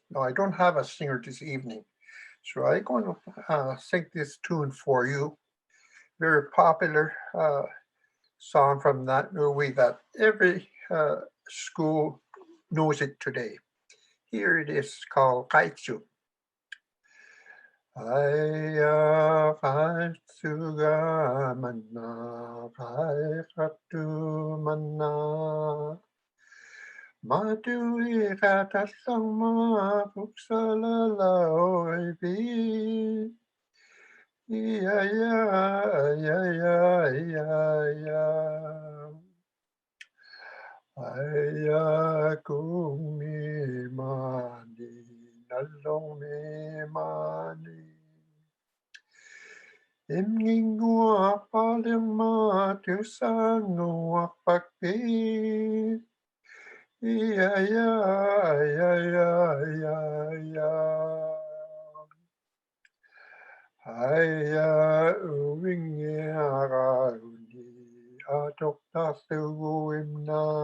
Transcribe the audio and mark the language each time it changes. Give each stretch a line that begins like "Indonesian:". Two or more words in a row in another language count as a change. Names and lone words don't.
English: Now, I don't have a singer this evening, so I'm going to sing this tune for you. Very popular song from that movie that every school knows it today. Here it is, called Kaitsu.
Ao Naga: Aya kaitsu ga mana, kai katu mana. Matui katasama puksalala oibi. Ya ya ya ya ya ya. Aya kumi mani, nalong mi mani. Imngingua paling ma tu sanua pakpi. Ya ya ya ya ya ya. Aya uwingi agauni atok tasu imna.